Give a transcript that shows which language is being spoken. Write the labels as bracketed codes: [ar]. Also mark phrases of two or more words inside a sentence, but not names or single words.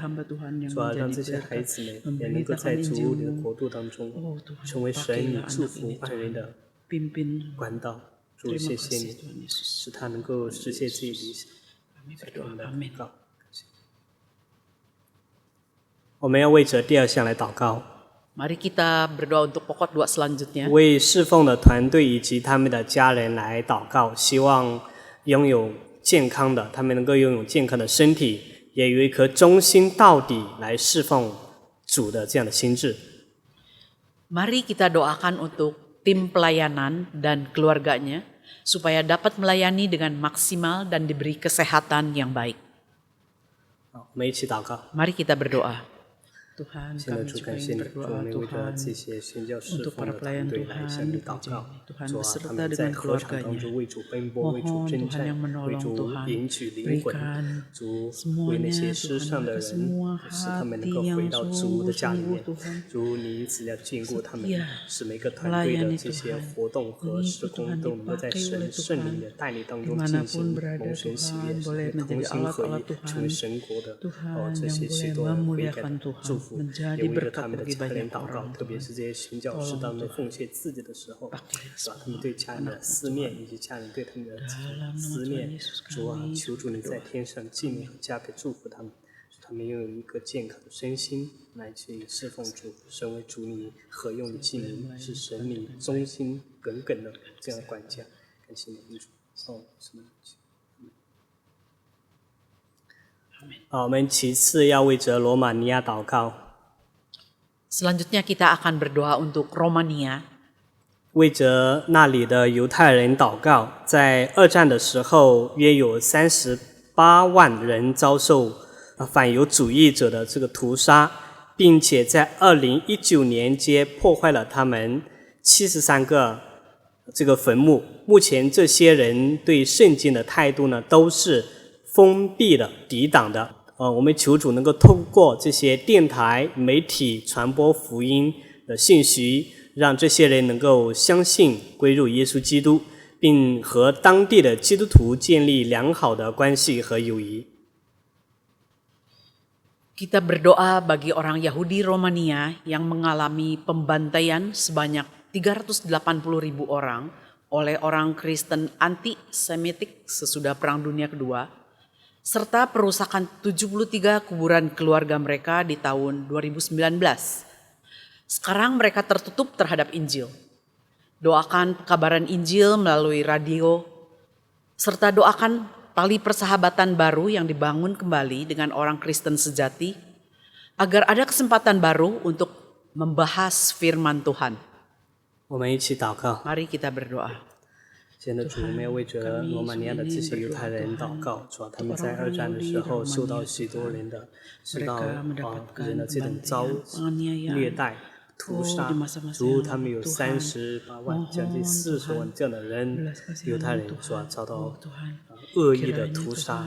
[zh] 主啊，让这些孩子们也能够在主你的国度当中，成为神你祝福爱人的管道。主，谢谢你，使他能够实现自己理想。祷告，我们要为着第二项来祷告。 [id] Mari kita berdoa untuk pokok dua selanjutnya. [zh] 为侍奉的团队以及他们的家人来祷告，希望拥有健康的，他们能够拥有健康的身体，也有一颗忠心到底来侍奉主的这样的心智。 [id] Mari kita doakan untuk tim pelayanan dan keluarganya supaya dapat melayani dengan maksimal dan diberi kesehatan yang baik. [zh] 我们一起祷告。 [id] Mari kita berdoa. Tuhan, [zh] 现在 [id] kami [zh] 主 [id] juga [zh] 感谢 [id] ingin [zh] 你，主，我 [id] berdoa [zh] 们为着 [id] Tuhan [zh] 这些宣教侍 [id] untuk [zh] 奉 [id] para [zh] 的团 [id] pelayan [zh] 队来向 [id] Tuhan [zh] 你 [id] di [zh] 祷 [id] gereja [zh] 告。 [id] ini. Tuhan [zh] 主啊，他 [id] beserta [zh] 们在 [id] dengan [zh] 合场当 [id] keluarganya. [zh] 中为主奔波，为主 [id] Mohon [zh] 征 [id] Tuhan [zh] 战， [id] yang [zh] 为 [id] menolong [zh] 主 [id] Tuhan [zh] 赢取灵魂。 [id] berikan [zh] 主为 [id] semuanya [zh] 那些失 [id] Tuhan [zh] 丧的 [id] mereka [zh] 人， [id] semua [zh] 使他们能够 [id] hati [zh] 回 [id] yang [zh] 到主的家里面。 [id] sungguh-sungguh Tuhan [zh] 主，你因此要眷顾他们， [id] setia [zh] 使每个团队的 [id] melayani [zh] 这些 [id] Tuhan. [zh] 活动和施 [id] Mengikut [zh] 工 [id] Tuhan [zh] 都能够在 [id] dipakai [zh] 神 [id] oleh [zh] 圣灵 [id] Tuhan [zh] 的带领当中进行， [id] dimanapun berada [zh] 蒙神喜悦， [id] Tuhan [zh] 使 [id] boleh [zh] 同 [id] menjadi [zh] 心合 [id] alat-alat [zh] 一，成为 [id] Tuhan [zh] 神国的 [id] Tuhan [zh] 这 [id] yang [zh] 些许 [id] boleh [zh] 多的悔改 [id] memuliakan [zh] 的 [id] Tuhan [zh] 祝福， [id] menjadi [zh] 也为着 [id] berkat [zh] 他们的 [id] bagi [zh] 家人 [id] banyak [zh] 祷告， [id] orang [zh] 特别 [id] Tuhan [zh] 是这些宣教士当们奉献自己的时候， [id] pakai [zh] 是吧？他们对家人的思念，以及家人对他们的 [id] dalam nama [zh] 思 [id] Tuhan [zh] 念， [id] Yesus [zh] 主啊， [id] kami [zh] 求主你在天上纪念和加倍祝福他们，使他们拥有一个健康的身心来去侍奉主，成为主你合用的器皿，是神你忠心耿耿的这样的管家。感谢你，主。哦，什么？好，我们其次要为着罗马尼亚祷告。 [id] Selanjutnya kita akan berdoa untuk Romania. [zh] 为着那里的犹太人祷告，在二战的时候，约有38万人遭受反犹主义者的这个屠杀，并且在2019年间破坏了他们73个这个坟墓。目前这些人对圣经的态度呢，都是封闭的、抵挡的。我们求主能够透过这些电台、媒体传播福音的信息，让这些人能够相信归入耶稣基督，并和当地的基督徒建立良好的关系和友谊。 [id] Kita berdoa bagi orang Yahudi Romania yang mengalami pembantaian sebanyak 380.000 orang oleh orang Kristen anti-Semitik sesudah Perang Dunia Kedua, serta perusakan 73 kuburan keluarga mereka di tahun 2019. Sekarang mereka tertutup terhadap Injil. Doakan pekabaran Injil melalui radio, serta doakan tali persahabatan baru yang dibangun kembali dengan orang Kristen sejati, agar ada kesempatan baru untuk membahas firman Tuhan. [zh] 我们一起祷告。 [id] Mari kita berdoa. [zh] 现在主，我们要为着罗马尼亚的这些犹太人祷告，主啊，他们在二战的时候受到许多人的人的这种虐待、屠杀。主，他们有38万，将近40万这样的人，犹太人主啊，遭到恶意的屠杀。